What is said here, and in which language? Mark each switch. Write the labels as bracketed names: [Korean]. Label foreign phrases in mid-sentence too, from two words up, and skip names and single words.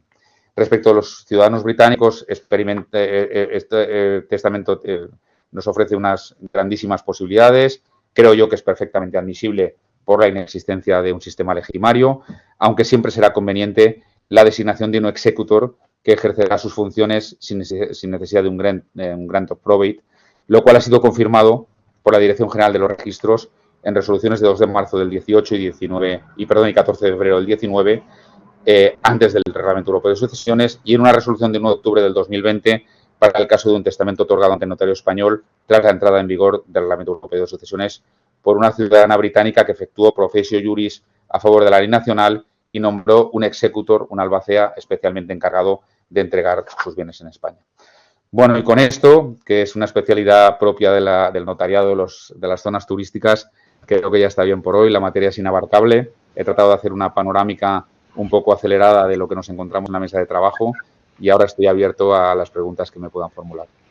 [Spanish] Respecto a los ciudadanos británicos, este testamento nos ofrece unas grandísimas posibilidades. Creo yo que es perfectamente admisible por la inexistencia de un sistema legitimario, aunque siempre será conveniente la designación de un executor que ejercerá sus funciones sin necesidad de un grant [English] of probate, [Spanish] lo cual ha sido confirmado por la Dirección General de los Registros en resoluciones de 2 de marzo del 18 y 14 de febrero del 19, antes del Reglamento Europeo de Sucesiones, y en una resolución de 1 de octubre del 2020 para el caso de un testamento otorgado ante el notario español tras la entrada en vigor del Reglamento Europeo de Sucesiones por una ciudadana británica que efectuó [Latin] professio juris [Spanish] a favor de la ley nacional y nombró un executor, un albacea especialmente encargado de entregar sus bienes en España. Bueno, y con esto, que es una especialidad propia del notariado de las zonas turísticas, creo que ya está bien por hoy. La materia es inabarcable. He tratado de hacer una panorámica un poco acelerada de lo que nos encontramos en la mesa de trabajo y ahora estoy abierto a las preguntas que me puedan formular.